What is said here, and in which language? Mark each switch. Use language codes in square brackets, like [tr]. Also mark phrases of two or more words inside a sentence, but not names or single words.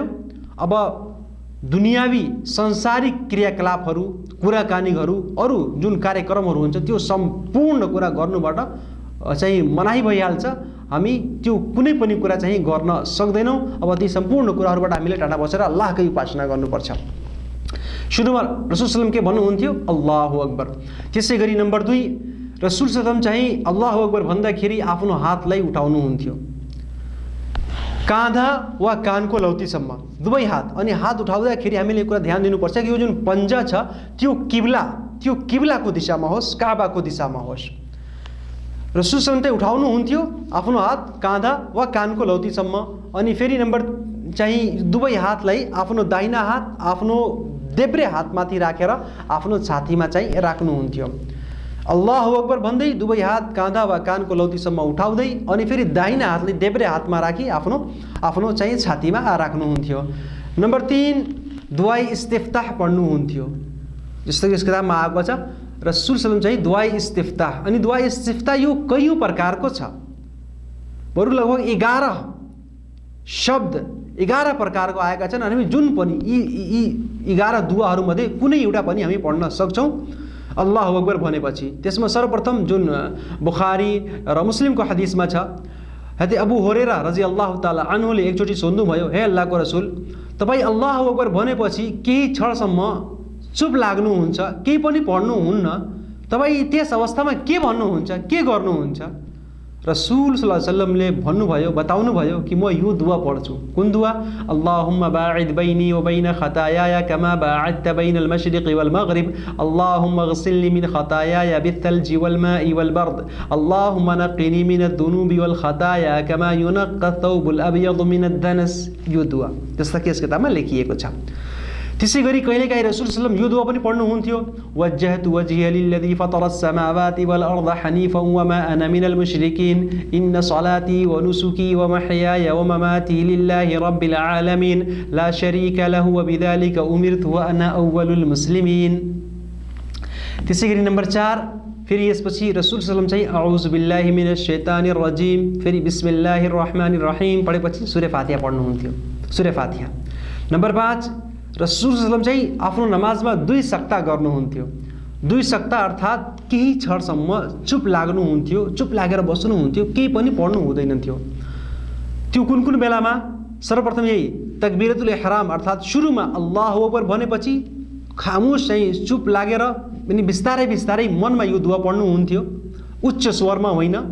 [ne] अब दुनियावी संसारिक क्रियाकलापहरू, कुराकानीहरू, अरू जुन कार्यक्रमहरू हुन्छ त्यो सम्पूर्ण कुरा गर्नुबाट चाहिँ मनाही भइहाल्छ। हामी त्यो कुनै पनि कुरा चाहिँ गर्न सक्दैनौँ। अब ती सम्पूर्ण कुराहरूबाट हामीले टाढा बसेर अल्लाहकै उपासना गर्नुपर्छ। सुरुमा रसूल [ar] صلى الله عليه وسلم [ne] के भन्नुहुन्थ्यो [ar] الله أكبر. [ne] त्यसै गरी नम्बर 2 रसूल [ar] صلى الله عليه وسلم [ne] चाहिँ [ar] الله أكبر [ne] भन्दाखेरि आफ्नो हातलाई उठाउनुहुन्थ्यो काँधा वा कानको लौतीसम्म, दुवै हात। अनि हात उठाउँदाखेरि हामीले कुरा ध्यान दिनुपर्छ कि यो जुन पन्जा छ त्यो किब्लाको दिशामा होस्, काबाको दिशामा होस्। रसूल [ar] صلى الله عليه وسلم [ne] चाहिँ उठाउनुहुन्थ्यो आफ्नो हात काँधा वा कानको लौतीसम्म। अनि फेरि नम्बर चाहिँ दुवै हातलाई आफ्नो दाहिना हात आफ्नो देब्रे हातमाथि राखेर आफ्नो छातीमा चाहिँ राख्नुहुन्थ्यो। [ar] الله أكبر [ne] भन्दै दुवै हात काँधा वा कानको लौतीसम्म उठाउँदै अनि फेरि दाहिना हातले देब्रे हातमा राखी आफ्नो चाहिँ छातीमा राख्नुहुन्थ्यो। नम्बर 3 [ur] دعائے استفتاح [ne] पढ्नुहुन्थ्यो। जस्तो कि यस किताबमा आएको छ रसूल [ar] صلى الله عليه وسلم [ne] चाहिँ [ur] دعائے استفتاح. [ne] अनि [ur] دعائے استفتاح [ne] यो कयौँ प्रकारको छ, बरु लगभग 11 शब्द 11 प्रकारको आएका छन्। अनि जुन पनि यी 11 दुआहरूमध्ये कुनै एउटा पनि हामी पढ्न सक्छौँ [ar] الله أكبر [ne] भनेपछि। त्यसमा सर्वप्रथम जुन बुखारी र मुस्लिमको हदिसमा छ, हते अबू हुरैरा [ar] رضي الله تعالى عنه [ne] एकचोटि सोध्नुभयो, हे अल्लाहको रसूल, तपाईँ [ar] الله أكبر [ne] भनेपछि केही क्षणसम्म चुप लाग्नुहुन्छ, केही पनि पढ्नुहुन्न, तपाईँ त्यस अवस्थामा के भन्नुहुन्छ, के गर्नुहुन्छ? रसूल [ar] صلى الله عليه وسلم [ne] भन्नुभयो, बताउनुभयो कि म यो दुआ पढ्छु। कुन दुआ? [ar] اللهم باعد بيني وبين خطاياي كما باعدت بين المشرق والمغرب، اللهم اغسلني من خطاياي بالثلج والماء والبرد، اللهم نقني من الذنوب والخطايا كما ينقى الثوب الأبيض من الدنس. [ne] यो दुआ जस्ता कि यस किताबमा लेखिएको छ। त्यसै गरी कहिलेकाहीँ रसूल [ar] صلى الله عليه وسلم [ne] यो दुआ पनि पढ्नुहुन्थ्यो, [ar] وجهت وجهي للذي فطر السماوات والأرض حنيفا وما أنا من المشركين إن صلاتي ونسكي ومحياي ومماتي لله رب العالمين لا شريك له وبذلك أمرت وأنا أول المسلمين. [ne] त्यसै गरी नम्बर 4 फेरि यसपछि रसूल [ar] صلى الله عليه وسلم [ne] चाहिँ [ar] أعوذ بالله من الشيطان الرجيم [ne] फेरि [ar] بسم الله الرحمن الرحيم [ne] पढेपछि सूरा फातिहा पढ्नुहुन्थ्यो, सूरा फातिहा। नम्बर 5 रसूल [ar] صلى الله عليه وسلم [ne] चाहिँ आफ्नो नमाजमा 2 सक्ता गर्नुहुन्थ्यो। 2 सक्ता अर्थात् केही क्षणसम्म चुप लाग्नुहुन्थ्यो, चुप लागेर बस्नुहुन्थ्यो, केही पनि पढ्नु हुँदैन थियो। त्यो कुन कुन बेलामा? सर्वप्रथम यही [ar] تكبيرة الإحرام [ne] अर्थात् सुरुमा [ar] الله أكبر [ne] भनेपछि खामोश चाहिँ चुप लागेर अनि बिस्तारै बिस्तारै मनमा यो दुआ पढ्नुहुन्थ्यो, उच्च स्वरमा होइन।